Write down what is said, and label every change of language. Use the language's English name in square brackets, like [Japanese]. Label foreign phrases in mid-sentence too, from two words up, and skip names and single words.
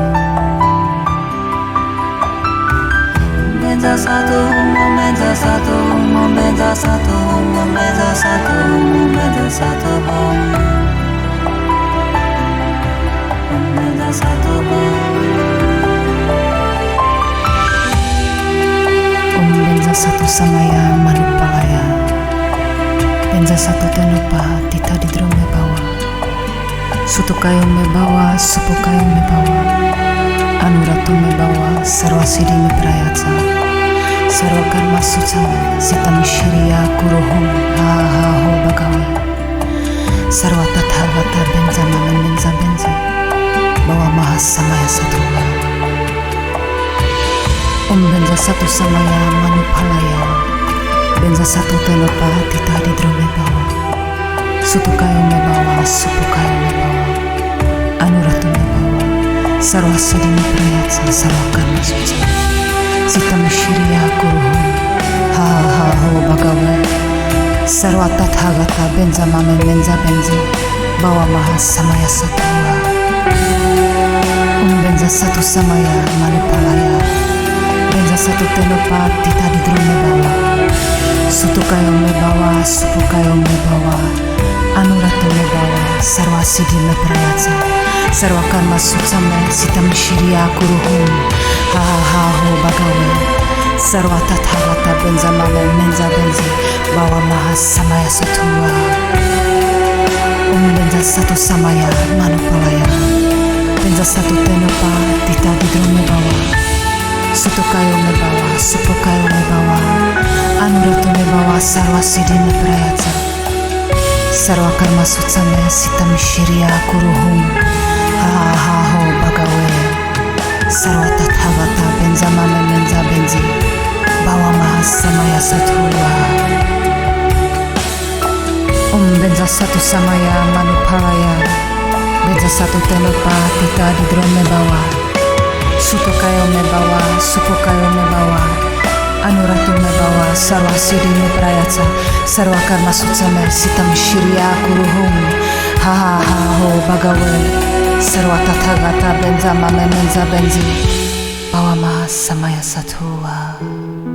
[Sanskrit] Benza satu, benza satu, benza satu, benza satu, benza satu, benza satu. Om benza satu samaya manupalaya, benza satu tenopa tita di drome bawa, sutokayo me bawa, supokayo me bawa, anuratu me bawa, sarwa siddhi me prayatsa, sarwa karma sutsame, sitam shiriya kuruhum, ha ha ho bagawe, sarwa tathagata benza mame menza benzi, bawa mahas samaya satua. Om benza satu samaya manupalaya, benza satu tenopa tita di drome bawa, sutokayo me bawa, supokayo me bawa, anuratu me bawa, sarwa siddhi me prayatsa, sarwa karma sutsame, sitam shiriya kuruhum, ha ha ho bagawe, Sarva Tathagata Benza Mame Menza Benzi Bawa Maha Samaya Satua Benza Satu Samaya Manupalaya Benza Satu Tenopa Tita di Drome Bawa Sutukayo me bawa, supukayo me bawa, Anuratu me bawa, Sarva Siddhi me prayatsa, Sarva Karma Sutsame Sitam Shiriya Kuruhum, Ha ha ha ho bagawe, Sarva Tathagata Benza Mame Menza Benzi, Bawa Maha Samaya Satua, Benza Satu Samaya Manupalaya, Benza Satu Tenopa Tita di Drome Bawa, Sutukayo me bawa, supukayo me bawa, Anuratu me bawa, Sarva Siddhi me prayatsa, Sarva Karma Sutsame Sitam Shiriya Kuruhum, Ha ha ha ho bagawe, Sarva Tathagata Benza Mame Menza Benzi, Bawa Maha Samaya Satua, Benza Satu Samaya Manupalaya, Benza Satu Tenopa Tita di Drome Bawa, Sutukayo me bawa, supukayo me bawa, Anuratu me bawa, Sarva Siddhi me prayatsa, Sarva Karma Sutsame Sitam Shiriya Kuruhum, Ha ha ha ho bagawe, Sarva Tathagata Benza Mame Menza Benzi, Bawa Maha Samaya Satua.